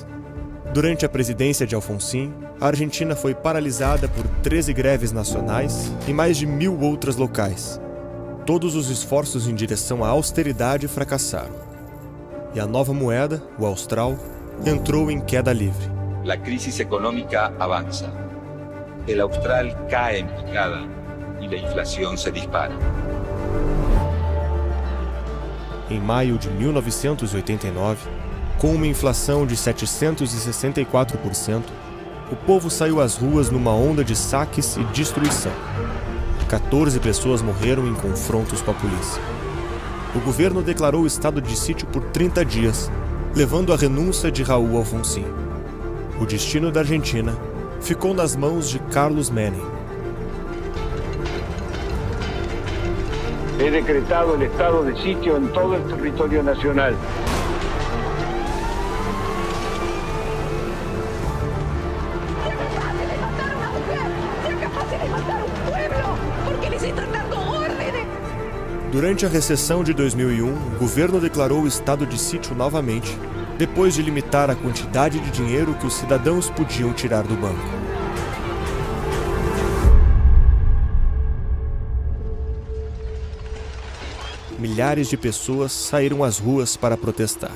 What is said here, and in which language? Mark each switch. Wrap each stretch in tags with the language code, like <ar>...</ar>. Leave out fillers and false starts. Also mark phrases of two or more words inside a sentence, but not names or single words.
<pt>Durante a presidência de Alfonsín, a Argentina foi paralisada por 13 greves nacionais e mais de 1.000 outras locais. Todos os esforços em direção à austeridade fracassaram. E a nova moeda, o austral, entrou em queda livre.</pt> <es>La crisis económica avanza. El austral cae en picada y la inflación se dispara.</es> <pt>Em maio de 1989, com uma inflação de 764%, o povo saiu às ruas numa onda de saques e destruição. 14 pessoas morreram em confrontos com a polícia. O governo declarou estado de sítio por 30 dias, levando a renúncia de Raúl Alfonsín. O destino da Argentina ficou nas mãos de Carlos Menem.</pt> <es>He decretado el estado de sitio en todo el territorio nacional.</es> <pt>Durante a recessão de 2001, o governo declarou o estado de sítio novamente, depois de limitar a quantidade de dinheiro que os cidadãos podiam tirar do banco. Milhares de pessoas saíram às ruas para protestar.</pt>